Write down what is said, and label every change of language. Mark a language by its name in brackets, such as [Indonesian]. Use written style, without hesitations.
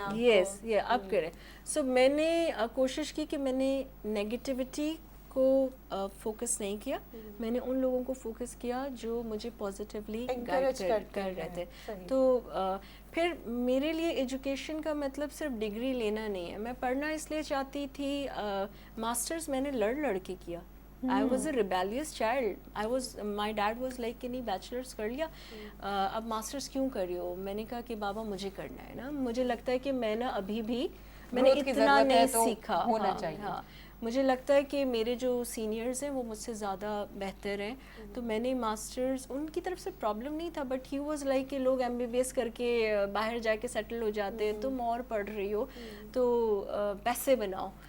[Urdu] یس, یہ اب کریں. سو میں نے کوشش کی کہ میں نے نیگیٹیوٹی کو فوکس نہیں کیا, میں نے ان لوگوں کو فوکس کیا جو مجھے پازیٹیولی گائیڈ کر رہے تھے. تو پھر میرے لیے ایجوکیشن کا مطلب صرف ڈگری لینا نہیں ہے. میں پڑھنا اس لیے چاہتی تھی, ماسٹرز میں نے لڑ کے کیا. [English] I was a rebellious child. My dad was like [Urdu] کہ نہیں بیچلرز کر لیا, اب ماسٹرز کیوں کر رہی ہو. میں نے کہا کہ بابا مجھے کرنا ہے نا, مجھے لگتا ہے کہ میں نا ابھی بھی میں نے اتنا نہیں سیکھا. ہاں, مجھے لگتا ہے کہ میرے جو سینئرز ہیں وہ مجھ سے زیادہ بہتر ہیں. تو میں نے ماسٹرز, ان کی طرف سے پرابلم نہیں تھا, [English] but he was like [Urdu] کہ لوگ MBBS کر کے باہر جا کے سیٹل ہو جاتے ہیں, تم اور پڑھ رہی ہو تو پیسے بناؤ.